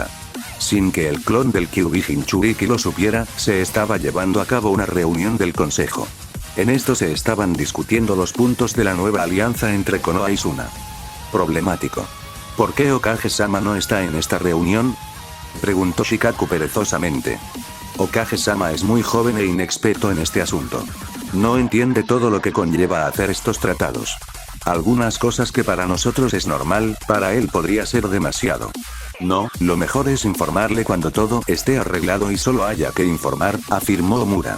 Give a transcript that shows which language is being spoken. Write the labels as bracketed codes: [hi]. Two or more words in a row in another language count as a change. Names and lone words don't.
[es] Sin que el clon del Kyuubi Jinchuriki lo supiera, se estaba llevando a cabo una reunión del consejo. En esto se estaban discutiendo los puntos de la nueva alianza entre Konoha y Suna. Problemático. ¿Por qué Hokage-sama no está en esta reunión?, preguntó Shikaku perezosamente. Hokage-sama es muy joven e inexperto en este asunto. No entiende todo lo que conlleva hacer estos tratados. Algunas cosas que para nosotros es normal, para él podría ser demasiado. No, lo mejor es informarle cuando todo esté arreglado y solo haya que informar, afirmó Omura.